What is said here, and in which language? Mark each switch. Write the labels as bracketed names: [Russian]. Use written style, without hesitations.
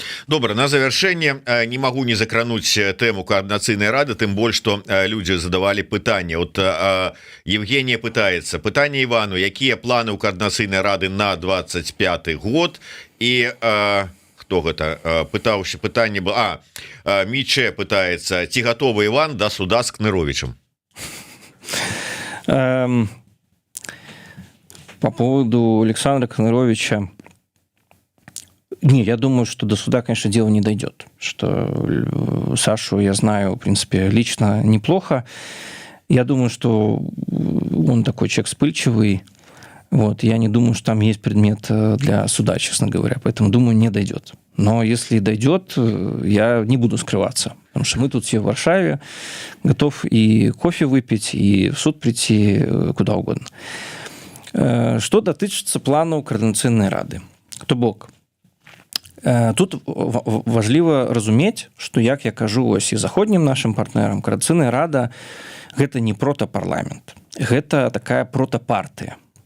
[Belarusian] Добра, на завяршэнне не магу не закрануць тэму координацыйнай рады, тым больш, што людзі задавалі пытанне. Евгения пытаецца, пытанне Івану, якія планы ў координацыйнай рады на 25 год, і хто гэта пытаўся, пытанне было, Мічэ пытаецца, ці гатовы Іван да суда з Кныровічам? [Russian] По поводу Александра Кныровича, не, я думаю, что до суда, конечно, дело не дойдет. Что Сашу я знаю, в принципе, лично неплохо. Я думаю, что он такой человек вспыльчивый. Я не думаю, что там есть предмет для суда, честно говоря. Поэтому, думаю, не дойдет. Но если дойдет, я не буду скрываться. Потому что мы тут все в Варшаве. Готов и кофе выпить, и в суд прийти, куда угодно. [Belarusian] Что датычыцца планаў координацыйнай рады. То бок, тут важліва разумець, што, як я кажу і заходнім нашим партнерам, координацыйная рада гэта не протапарламент, гэта такая протапартыя.